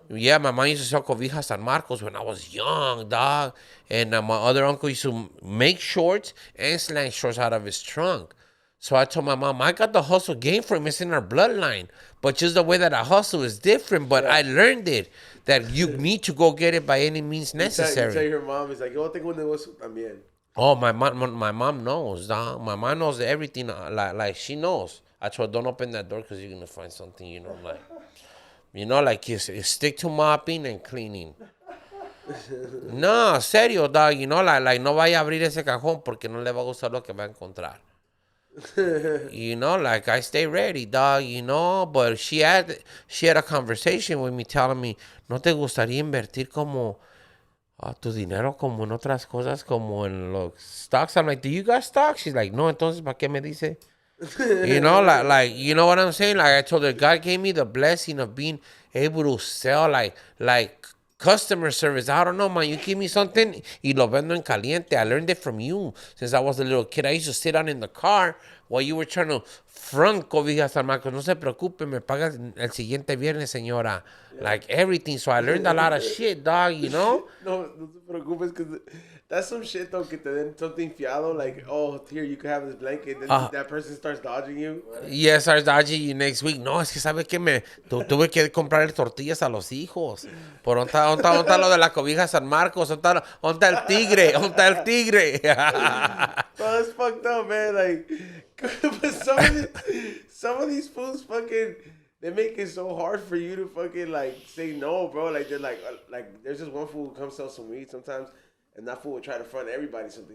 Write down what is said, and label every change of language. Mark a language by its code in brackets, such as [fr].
[en] Yeah, my mom used to sell cobijas San Marcos when I was young, dog. And my other uncle used to make shorts and slang shorts out of his trunk. So I told my mom, I got the hustle game for him. It's in our bloodline. But just the way that I hustle is different. But I learned it, that you need to go get it by any means necessary. You tell your mom, it's like, [es] yo tengo un negocio también. [en] Oh, my mom knows, dog. My mom knows everything. Like she knows. I told her, don't open that door because you're going to find something, like you stick to mopping and cleaning. [es] No, serio, dog. Like no vaya a abrir ese cajón porque no le va a gustar lo que va a encontrar. [en] You know, like I stay ready, dog, you know, but she had a conversation with me telling me, [es] ¿no te gustaría invertir como tu dinero como en otras cosas como en los stocks? [en] I'm like, do you got stocks? She's like, [es] no, entonces ¿para qué me dice? [en] You know, like you know what I'm saying? Like I told her, God gave me the blessing of being able to sell like customer service. I don't know, man. You give me something [es] y lo vendo en caliente. [en] I learned it from you since I was a little kid. I used to sit down in the car while you were trying to front cobijas al Marcos. [es] No se preocupe, me pagas el siguiente viernes, señora. [en] Yeah. Like everything. So I learned a lot of shit, dog, you know? [es] No te preocupes, [en] because that's some shit, though, [es] que te den [en] something fiado, like, oh, here, you can have this blanket, then that person starts dodging you. Yeah, starts dodging you next week. [es] No, es que sabe que tuve que comprarle tortillas a los hijos. Por ¿dónde está lo de la cobija San Marcos? ¿Dónde está el tigre? ¿Dónde está el tigre? [en] Bro, that's fucked up, man. Like, but some of these fools fucking, they make it so hard for you to fucking, like, say no, bro. Like, they're like there's this one fool who comes sell some weed sometimes, and that fool would try to front everybody something.